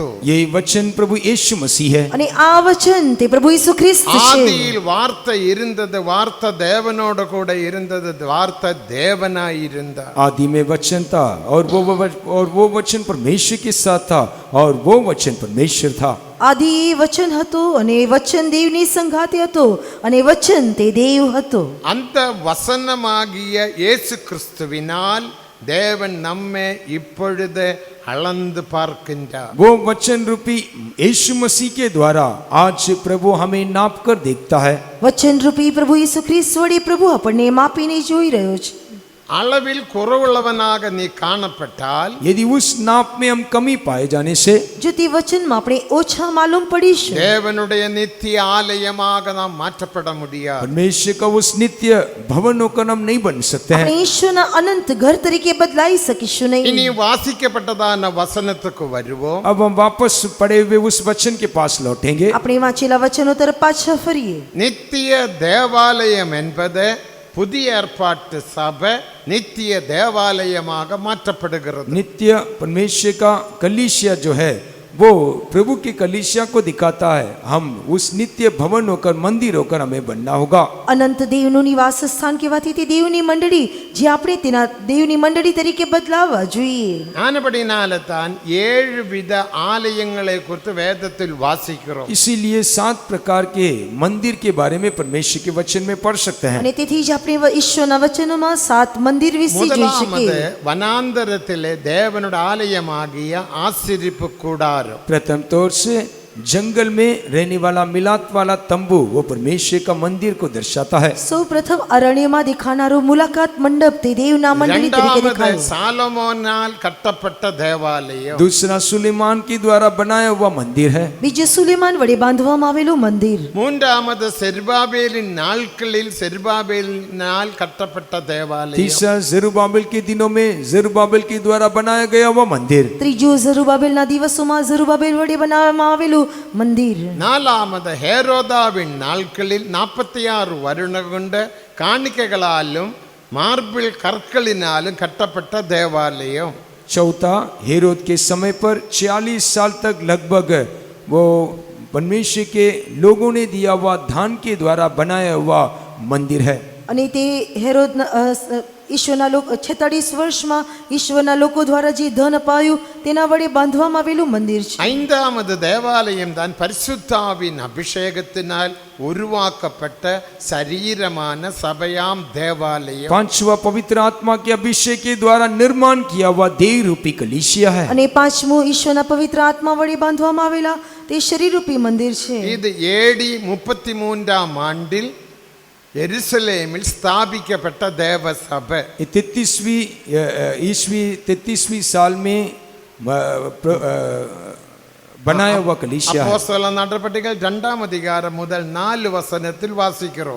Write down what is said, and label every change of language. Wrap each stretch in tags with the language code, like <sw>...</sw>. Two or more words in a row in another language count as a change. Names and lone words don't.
<hi>यही वचन प्रभु यीशु मसीह है.</hi> <gu>અને આ વચન તે પ્રભુ ઈસુ ખ્રિસ્ત છે.</gu> <ta>ஆதியில் வார்த்தை இருந்தது, வார்த்தை தேவனோடு கூட இருந்தது, வார்த்தை தேவனாய் இருந்தார்.</ta> <hi>आदि में वचन था और वो वचन परमेश्वर के साथ था और वो वचन परमेश्वर था.</hi> <gu>આદિ એ વચન હતો અને વચન દેવની સંગાતે હતો અને વચન તે દેવ હતો.</gu> <ta>அந்த வசனமாகிய இயேசு கிறிஸ்துவினால் தேவன் நம்மை இப்பொழுது அளந்து பார்க்கின்றார்.</ta> <hi>वो वचन रूपी यीशु मसीह के द्वारा आज प्रभु हमें नाप कर देखता है.</hi> <gu>વચન રૂપી પ્રભુ ઈસુ ખ્રિસ્ત વડે પ્રભુ આપણને માપીને જોઈ રહ્યો છે.</gu> <ta>அளவில் குறைவுள்ளவனாக நீ காணப்பட்டால்</ta> <hi>यदि उस नाप में हम कमी पाए जाने से</hi> <gu>જો તે વચનમાં આપણે ઓછા માલુમ પડીશું,</gu> <ta>தேவனுடைய நித்திய ஆலயமாக நாம் மாற்றப்பட முடியாது.</ta> <hi>परमेश्वर का उस नित्य भवन होकर हम नहीं बन सकते</hi> <gu>આપણે</gu> <hi>हैं.</hi> <gu>ઈશ્વરના અનંત ઘર તરીકે બદલાઈ શકીશું</gu> <ta>இனி</ta> <gu>નહીં.</gu> <ta>வாசிக்கப்பட்டதான வசனத்துக்கு வருவோம்.</ta> <hi>अब हम वापस पढ़े हुए उस वचन के पास लौटेंगे.</hi> <gu>આપણે વાંચેલા वचनो તરફ પાછા फरिए.</gu> <ta>நித்திய தேவாலயம் என்பது புதிய ஏற்பாட்டு சபை நித்திய தேவாலயமாக மாற்றப்படுகிறது.</ta> <hi>नित्य परमेश्वर का कलीसिया जो है वो प्रभु की कलीसिया को दिखाता है. हम उस नित्य भवन होकर मंदिर होकर हमें बनना होगा.</hi> <gu>અનંત દેવનું નિવાસ સ્થાન કહેવાથી તે દેવની મંડળી જે આપણે તેના દેવની મંડળી તરીકે બદલાવવા જોઈએ.</gu> <ta>ஆனபடினால தான் 7 வித ஆலயங்களை குறித்து வேதத்தில் வாசிக்கிறோம்.</ta> <hi>इसीलिए 7 प्रकार के मंदिर के बारे में परमेश्वर के वचन में पढ़ सकते हैं.</hi> <gu>અને તેથી જ આપણે ઈશ્વરના વચનોમાં 7 મંદિર વિશે જોઈ</gu> <ta>முதலாவது</ta> <gu>શકીએ.</gu> <ta>வனாந்தரத்திலே தேவனுடைய ஆலயமாகிய ஆசரிப்பு கூடாரம்.</ta> <hi>प्रथम तौर से जंगल में रहने वाला मिलात वाला तंबू वो परमेश्वर का मंदिर को दर्शाता है।</hi> <gu>સૌ પ્રથમ અરણ્યમાં દેખાનારો મુલાકાત મંડપ તે દેવના મંડળી તરીકે</gu> <ta>இரண்டாவது</ta> <gu>દેખાયો.</gu> <ta>சாலமோனால் கட்டப்பட்ட தேவாலயம்.</ta> <hi>दूसरा सुलेमान के द्वारा बनाया हुआ मंदिर है।</hi> <gu>બીજું સુલેમાન વડે બાંધવામાં આવેલું મંદિર.</gu> <ta>மூன்றாவது செருபாபேலின் நாட்களில் செருபாபேலினால் கட்டப்பட்ட தேவாலயம்.</ta> <hi>तीसरा जेरुब्बाबेल के दिनों में जेरुब्बाबेल के द्वारा बनाया गया हुआ मंदिर।</hi> <gu>ત્રીજું ઝરુબાબેલના દિવસોમાં ઝરુબાબેલ વડે બનાવવામાં આવેલું મંદિર.</gu> <ta>நாலாவது ஹேரோதாவின் நாட்களில் 46 வருடம் கொண்ட காணிக்கைகளாலும் மார்பிள் கற்களினாலும் கட்டப்பட்ட தேவாலயம்.</ta> <hi>चौथा, हेरोद के समय पर 40 साल तक लगभग वो परमेश्वर के लोगों ने दिया हुआ धान के द्वारा बनाया हुआ मंदिर है।</hi> <gu>અને તે હેરોદ ઈશ્વરના લોકો 46 વર્ષમાં ઈશ્વરના લોકો દ્વારા જે ધન અપાયું તેના વડે બાંધવામાં આવેલું મંદિર છે.</gu> <ta>ஐந்தாவது தேவாலயம் தான் பரிசுத்தாவின் அபிஷேகத்தினால் உருவாக்கப்பட்ட சரீரமான சபையாம் தேவாலயம்.</ta> <hi>पांचवा, पवित्र आत्मा के अभिषेक के द्वारा निर्माण किया हुआ देह रूपी कलीसिया है।</hi> <gu>અને પાંચમું ઈશ્વરના પવિત્ર આત્મા વડે બાંધવામાં આવેલા તે શરીરરૂપી મંદિર છે.</gu> <ta>இது ஏடி 33ஆம் ஆண்டில் எருசலேமில் ஸ்தாபிக்கப்பட்ட தேவ சபை.</ta> <hi>33वीं साल में बनाया हुआ कलीसिया है।</hi> <ta>அப்போஸ்தல நடபடிகள் 2ஆம் அதிகாரம் முதல் 4 வசனத்தில் வாசிக்கிறோம்.</ta>